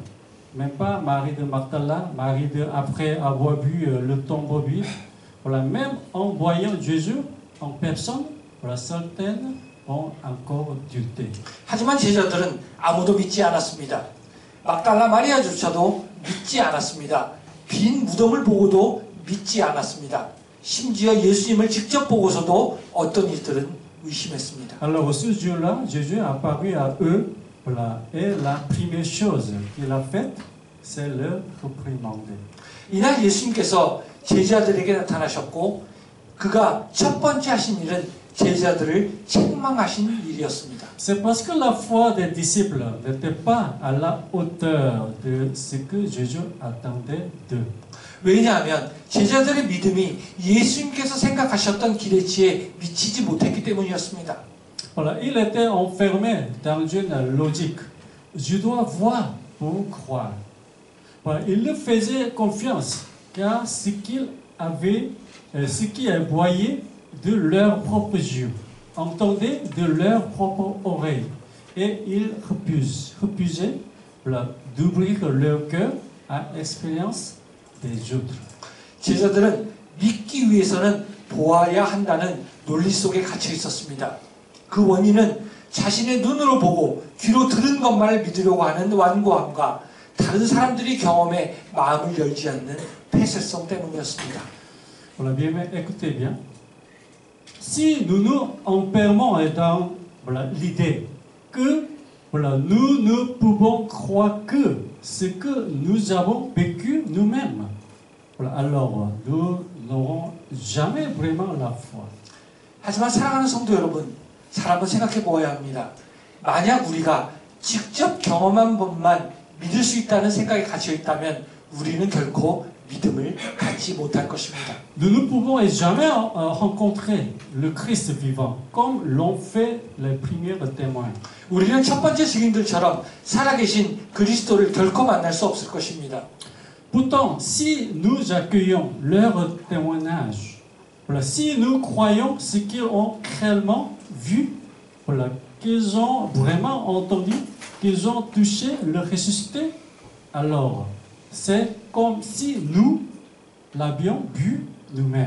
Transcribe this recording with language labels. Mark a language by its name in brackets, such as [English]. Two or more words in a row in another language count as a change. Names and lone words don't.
[French] Même pas Marie de Magdala, après avoir vu le tombeau vide. Voilà, même en voyant Jésus en personne, voilà, certaines ont encore douté. [Korean] 하지만 제자들은 아무도 믿지 않았습니다. 막달라 마리아조차도 믿지 않았습니다. 빈 무덤을 보고도 믿지 않았습니다. 심지어 예수님을 직접 보고서도 어떤 이들은 의심했습니다. [French] Alors ce jour-là, Jésus a apparu à eux, voilà, et la première chose qu'il a faite, c'est leur réprimander. [Korean] 이날 예수님께서 제자들에게 나타나셨고 그가 첫 번째 하신 일은 제자들을 책망하신 일이었습니다. [French] C'est parce que la foi des disciples n'était pas à la hauteur de ce que Jésus attendait d'eux. [Korean] 왜냐하면 제자들의 믿음이 예수님께서 생각하셨던 기대치에 미치지 못했기 때문이었습니다. [French] Voilà, il était enfermé dans une logique. Je dois voir pour croire. Voilà, il ne faisait confiance qu'à ce qu'il voyait de leurs propres yeux, entendait de leurs propres oreilles, et il refusait voilà, d'ouvrir leur cœur à l'expérience des autres. [Korean] 제자들은 믿기 위해서는 보아야 한다는 논리 속에 갇혀 있었습니다. 그 원인은 자신의 눈으로 보고 귀로 들은 것만을 믿으려고 하는 완고함과 다른 사람들이 경험에 마음을 열지 않는 폐쇄성 때문이었습니다. [French] Voilà, bien, écoutez bien. Si nous nous enfermons dans voilà, l'idée que voilà, nous ne pouvons croire que ce que nous avons vécu nous-mêmes, voilà, alors nous n'aurons jamais vraiment la foi. [Korean] 하지만 사랑하는 성도 여러분, 사람은 생각해 보아야 합니다. 만약 우리가 직접 경험한 것만 믿을 수 있다는 생각에 갇혀 있다면 우리는 결코 믿음을 갖지 못할 것입니다. [French] Nous ne pouvons jamais rencontrer le Christ vivant comme l'ont fait les premiers témoins. [Korean] 우리는 첫 번째 증인들처럼 살아계신 그리스도를 결코 만날 수 없을 것입니다. [French] Pourtant, si nous accueillons leur témoignage, voilà, si nous croyons ce qu'ils ont réellement vu, voilà, qu'ils ont vraiment entendu, qu'ils ont touché le ressuscité, alors c'est comme si nous l'avions vu nous-mêmes.